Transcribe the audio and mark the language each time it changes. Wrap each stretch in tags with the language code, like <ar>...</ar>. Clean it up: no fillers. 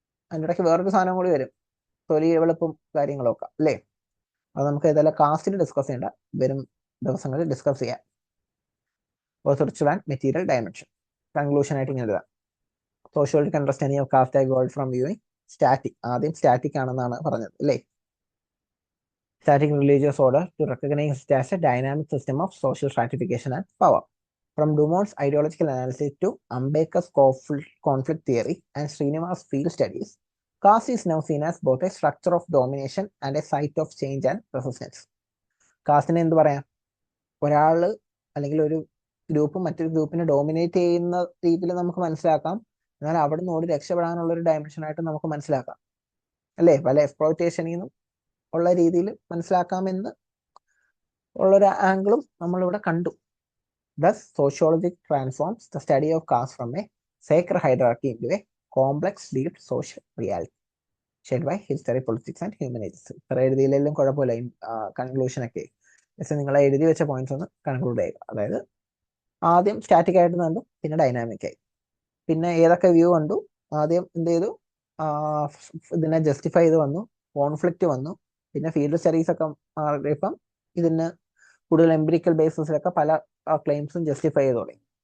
<ml>അതിൻ്റെ ഇടയ്ക്ക് വേറൊരു സാധനം കൂടി വരും, തൊലി വെളുപ്പും കാര്യങ്ങളൊക്കെ, അല്ലേ? അത് നമുക്ക് ഏതായാലും കാസ്റ്റിൽ ഡിസ്കസ് ചെയ്യേണ്ട, വരും ദിവസങ്ങളിൽ ഡിസ്കസ് ചെയ്യാം.</ml> <en>Ritual and material dimension.</en> <ml>Conclusion ആയിട്ട് ഇങ്ങനെ എഴുതാം.</ml> <en>Sociological understanding of caste ആയി world from viewing static.</en> <ml>ആദ്യം സ്റ്റാറ്റിക് ആണെന്നാണ് പറഞ്ഞത്, അല്ലേ?</ml> <en>Static religious order to recognize it as a dynamic system of social stratification and power. From Dumont's ideological analysis to Ambedkar's conflict theory and Srinivas field studies, caste is now seen as both a structure of domination and a site of change and resistance.</en> <ml>കാസ്റ്റിനെ എന്ത് പറയാം? ഒരാള് അല്ലെങ്കിൽ ഒരു group മറ്റൊരു ഗ്രൂപ്പിനെ dominate ചെയ്യുന്ന രീതിയിൽ നമുക്ക് മനസ്സിലാക്കാം, എന്നാൽ അവിടെ നിന്ന് ഓടി രക്ഷപ്പെടാനുള്ള ഒരു ഡയമെൻഷൻ ആയിട്ട് നമുക്ക് മനസ്സിലാക്കാം, അല്ലേ? പല എക്സ്പ്ലോയിറ്റേഷനിൽ നിന്നും ഉള്ള രീതിയിൽ മനസ്സിലാക്കാമെന്ന് ഉള്ളൊരു ആംഗിളും നമ്മളിവിടെ കണ്ടു.</ml> <en>Thus, sociology transforms the study of caste from a sacred hierarchy into a complex, deep social reality shaped by history, politics and human agency.</en> <ml>ഇത്ര എഴുതിയില്ലെങ്കിലും കുഴപ്പമില്ല, കൺക്ലൂഷൻ ഒക്കെ പക്ഷെ നിങ്ങൾ എഴുതി വെച്ച പോയിന്റ്സ് ഒന്ന് കൺക്ലൂഡ് ചെയ്യുക. അതായത് ആദ്യം സ്റ്റാറ്റിക് ആയിട്ട് കണ്ടു, പിന്നെ ഡൈനാമിക് ആയി, പിന്നെ ഏതൊക്കെ വ്യൂ കണ്ടു, ആദ്യം എന്ത് ചെയ്തു, ഇതിനെ ജസ്റ്റിഫൈ ചെയ്ത് വന്നു, കോൺഫ്ലിക്റ്റ് വന്നു, പിന്നെ ഫീൽഡ് സ്റ്റഡീസ് ഒക്കെ മാറിയപ്പം ഇതിന് കൂടുതൽ എംപിരിക്കൽ ബേസിസിലൊക്കെ പല ക്ലെയിംസും ജസ്റ്റിഫൈ ചെയ്ത് തുടങ്ങി.</ml>